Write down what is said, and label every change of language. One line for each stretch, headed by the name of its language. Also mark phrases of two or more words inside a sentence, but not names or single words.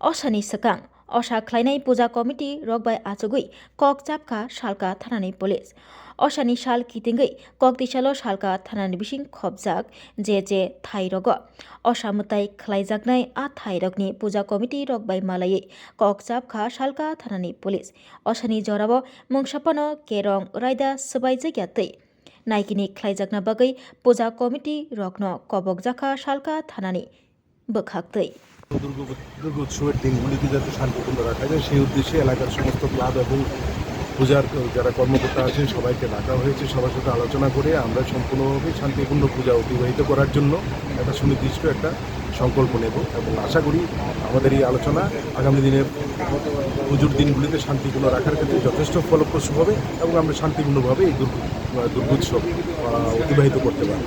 Kok Borok: असानि सकां असा ख्लायनाय पूजा कमिटी रगबाय आचुगै कक चापका सालका थानानि पुलिस असानि साल कितिंगै कक दिसालो सालका थानानि बिसिं खबजाक जे थाइ रग असा मुताय ख्लायजाकनाय आ थाइ रगनि पूजा कमिटी रगबाय मालायै कक चापका सालका थानानि पुलिस असानि जराबो मुंसापनो केरं रायदा सबाय जैग्यातै नायकिनि ख्लायजाकना बागै पूजा कमिटी रगनो कबकजाका सालका थानानि बोखाक्तै
Bangla: দুর্গোৎসবের দিনগুলিতে যাতে শান্তিপূর্ণ রাখা যায় সেই উদ্দেশ্যে এলাকার সমস্ত ক্লাব এবং পূজার যারা কর্মকর্তা আছেন সবাইকে ডাকা হয়েছে। সবার সাথে আলোচনা করে আমরা সম্পূর্ণভাবে শান্তিপূর্ণ পূজা অতিবাহিত করার জন্য একটা সুনির্দিষ্ট একটা সংকল্প নেব এবং আশা করি আমাদের এই আলোচনা আগামী দিনের পুজোর দিনগুলিতে শান্তিপূর্ণ রাখার ক্ষেত্রে যথেষ্ট ফলপ্রসূ হবে এবং আমরা শান্তিপূর্ণভাবে এই দুর্গোৎসব অতিবাহিত করতে পারব।